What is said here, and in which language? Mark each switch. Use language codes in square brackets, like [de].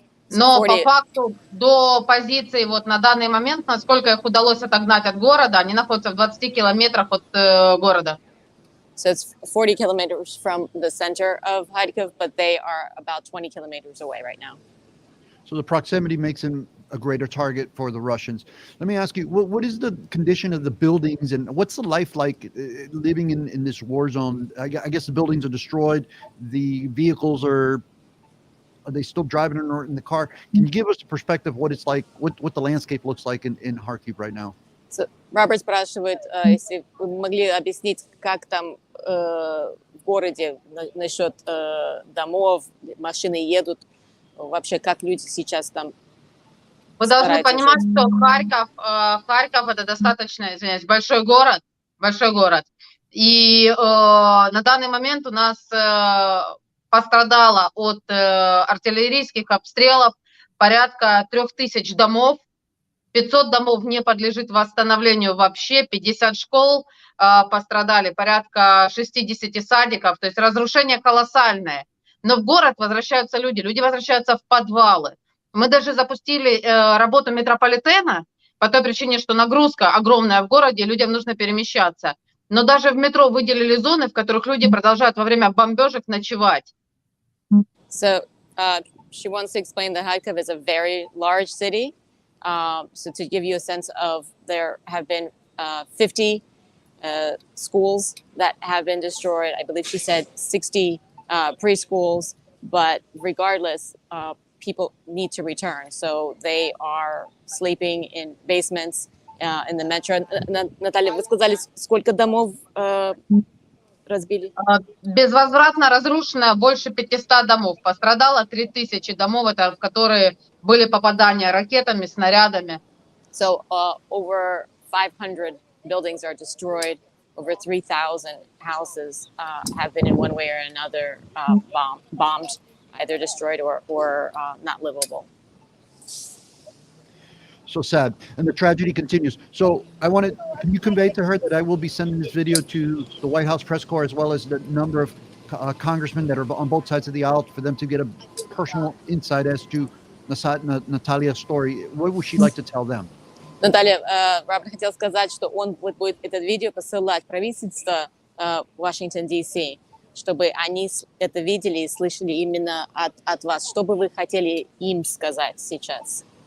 [ru] Но по факту до позиции вот на данный момент, насколько их удалось отогнать от города, они находятся в 20 километрах от города. [en] So it's 40 kilometers from the center of Kharkiv, but they are about 20 kilometers away right now. So the proximity makes them a greater target for the Russians. Let me ask you, what is the condition of the buildings and what's the life like living in this war zone? I guess the buildings are destroyed. The vehicles are they still driving in the car? Can you give us a perspective of what it's like, what the landscape looks like in Kharkiv right now? [ru] So, Роберт спрашивает, если вы могли объяснить, как там в городе насчет домов, машины едут, вообще как люди сейчас там. Вы должны понимать, что Харьков это достаточно, извиняюсь, большой город, и на данный момент у нас пострадало от артиллерийских обстрелов порядка 3000 домов, 500 домов не подлежит восстановлению вообще, 50 школ пострадали, порядка 60 садиков, то есть разрушение колоссальное. Но в город возвращаются люди возвращаются в подвалы. Мы даже запустили работу метрополитена по той причине, что нагрузка огромная в городе, людям нужно перемещаться. Но даже в метро выделили зоны, в которых люди продолжают во время бомбежек ночевать. [en] So she wants to explain that Kharkiv is a very large city. So to give you a sense of, there have been 50 schools that have been destroyed. I believe she said 60 preschools, but regardless, people need to return. So they are sleeping in basements in the metro. [ru] Наталья, вы сказали, сколько домов разбили? Безвозвратно разрушено больше 500 домов. Пострадало 3000 домов, это в которые были попадания ракетами, снарядами. [en] So over 500 buildings are destroyed. Over 3,000 houses have been in one way or another bombed, either destroyed or not livable. So sad. And the tragedy continues. So can you convey to her that I will be sending this video to the White House press corps as well as the number of congressmen that are on both sides of the aisle for them to get a personal insight as to Natalia's story. What would she like to tell them? [ru] Наталья, Роберт хотел сказать, что он будет это видео посылать в правительство Вашингтон, Д.С., чтобы они это видели и слышали именно от вас. Что бы вы хотели им сказать сейчас?